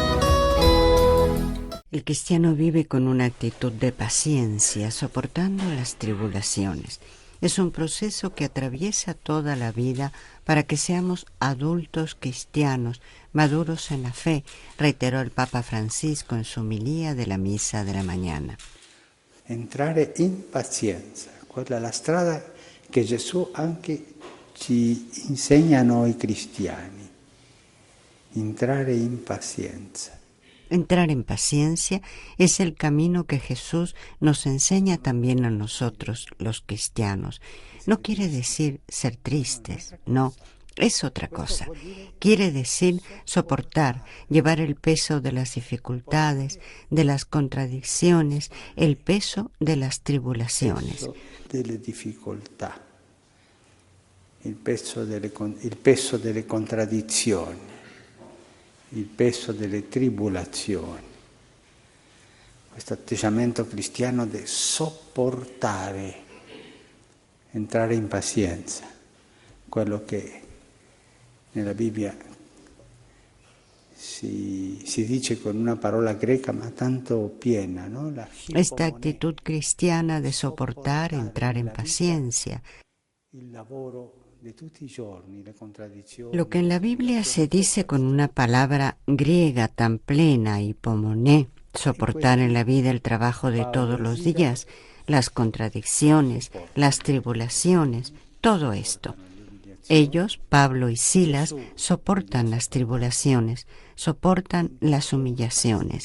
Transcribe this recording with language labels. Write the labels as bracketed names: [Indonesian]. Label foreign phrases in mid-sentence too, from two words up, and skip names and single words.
[Spanish] El cristiano vive con una actitud de paciencia, soportando las tribulaciones. Es un proceso que atraviesa toda la vida para que seamos adultos cristianos, maduros en la fe, reiteró el Papa Francisco en su homilía de la misa de la mañana. [Italian] Entrare in pazienza, quella è la strada che Gesù anche ci insegna a noi cristiani. Entrare in paciencia. [Spanish] Entrar en paciencia es el camino que Jesús nos enseña también a nosotros, los cristianos. No quiere decir ser tristes, no, es otra cosa. Quiere decir soportar, llevar el peso de las dificultades, de las contradicciones, el peso de las tribulaciones. [Italian] Delle difficoltà, il peso delle contraddizioni. Il peso delle tribulazioni, questo atteggiamento cristiano di sopportare, entrare in pazienza, quello che nella Bibbia si dice con una parola greca ma tanto piena, [Spanish] ¿no? Esta actitud cristiana de soportar, entrar en paciencia. [Italian] Il lavoro. [Spanish] Lo que en la Biblia se dice con una palabra griega tan plena, hipomoné, soportar en la vida el trabajo de todos los días, las contradicciones, las tribulaciones, todo esto. Ellos, Pablo y Silas, soportan las tribulaciones, soportan las humillaciones.